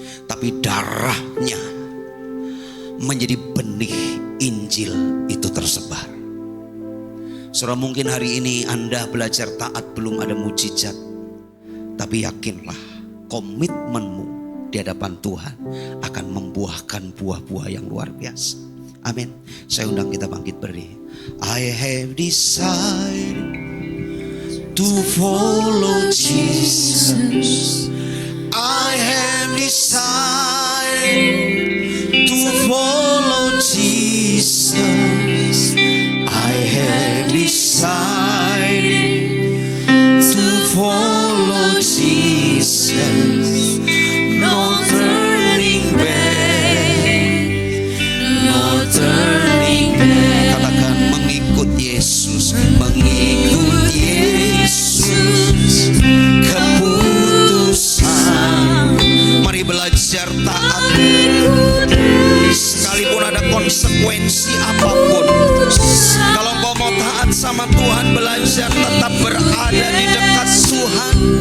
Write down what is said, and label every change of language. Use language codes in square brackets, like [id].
[id] Tapi darahnya menjadi benih Injil itu tersebar. Saudara, mungkin hari ini Anda belajar taat belum ada mujizat. Tapi yakinlah, komitmenmu di hadapan Tuhan akan membuahkan buah-buah yang luar biasa. Amin. Saya undang kita bangkit berdiri. [en] I have decided to follow Jesus. I have decided to follow Jesus. I have decided to follow Jesus. No turning back, no turning back. [id] Katakan mengikut Yesus, mengikut Yesus. Keputusan. Mari belajar taat. Sekalipun ada konsekuensi apapun. Kalau engkau mau taat sama Tuhan, belajar tetap berada di dekat Tuhan.